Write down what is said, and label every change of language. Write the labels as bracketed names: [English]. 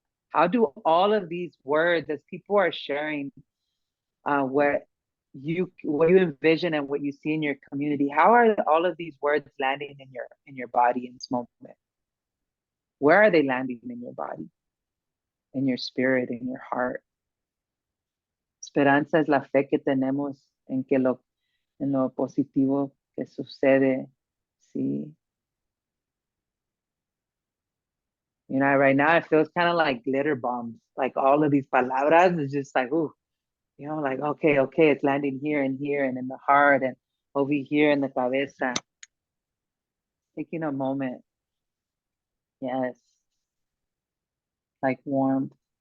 [English] How do all of these words, as people are sharing what you envision and what you see in your community, how are all of these words landing in your body in this moment? Where are they landing in your body, in your spirit, in your heart? [Spanish] Esperanza es la fe que tenemos en lo positivo que sucede. Sí. [English] Right now it feels kind of like glitter bombs. Like all of these palabras is just like, ooh, like, okay, it's landing here and here and in the heart and over here in the cabeza. Taking a moment. Yes. Like warmth.